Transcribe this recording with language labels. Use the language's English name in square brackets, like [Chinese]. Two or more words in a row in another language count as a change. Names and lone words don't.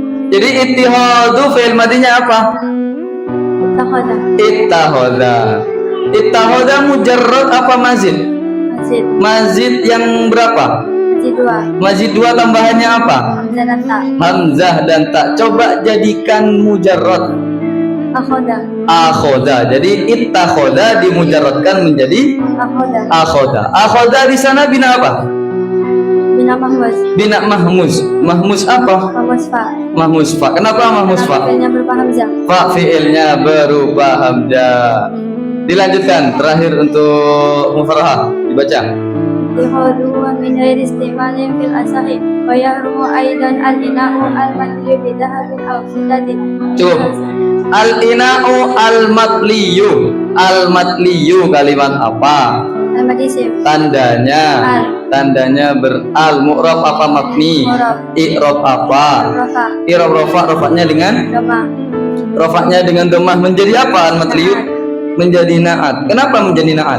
[Indonesian] Jadi ittihadu fi'il madinya apa? Ittakhadha. Ittakhadha mujarrad apa mazid? Mazid yang berapa? Mazid 2 tambahannya apa? Hamzah dan ta. Coba jadikan mujarrad. Akhoda. Jadi ittakhadha dimujarradkan menjadi akhoda. Akhoda di sana bina apa? Bina mahmus. Bina mahmus. Mahmus apa? Mahmus fa. Mahmus fa. Kenapa mahmus fa? Fi'ilnya berupa hamzah. Fa fi'ilnya berupa hamzah. Dilanjutkan terakhir untuk mufarrah dibaca. [Arabic] اتخاذه من غير استعمال في الأصح ويحرم أيضا الإناء المثلي بذهب أو فضة. [Indonesian] Cukup. [Arabic] الإناء المثلي. [Indonesian] Al-matliyu kalimat apa? المثلي Kalimat isim. Tandanya. Al. Tandanya beral. Mu'rab apa mabni? Mu'rab. I'rab apa? Rafa. I'rab rafa. Rafanya dengan? Doma. Rafanya dengan domah. Menjadi apa al-matliyut? Menjadi na'at. Kenapa menjadi na'at?